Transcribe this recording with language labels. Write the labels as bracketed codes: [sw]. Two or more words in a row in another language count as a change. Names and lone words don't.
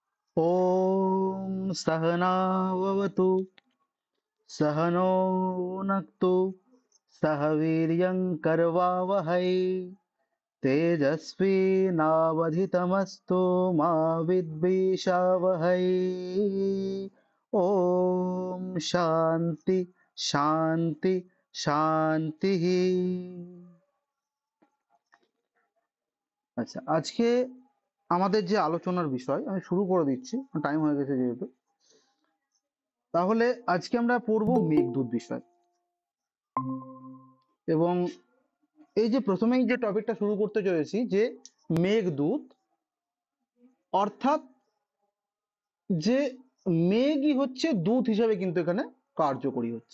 [sa] ॐ सहनाववतु सहनो भुनक्तु सह वीर्यं करवावहै तेजस्विनावधितमस्तु मा विद्विषावहै। ॐ शान्ति शान्ति শান্তিঃ। [bn] আচ্ছা, আজকে আমাদের যে আলোচনার বিষয় আমি শুরু করে দিচ্ছি, টাইম হয়ে গেছে যেহেতু। তাহলে আজকে আমরা পড়বো মেঘদূত বিষয়। এবং এই যে প্রথমেই যে টপিকটা শুরু করতে চলেছি যে মেঘদূত, অর্থাৎ যে মেঘই হচ্ছে দূত হিসেবে কিন্তু এখানে কার্যকরী হচ্ছে।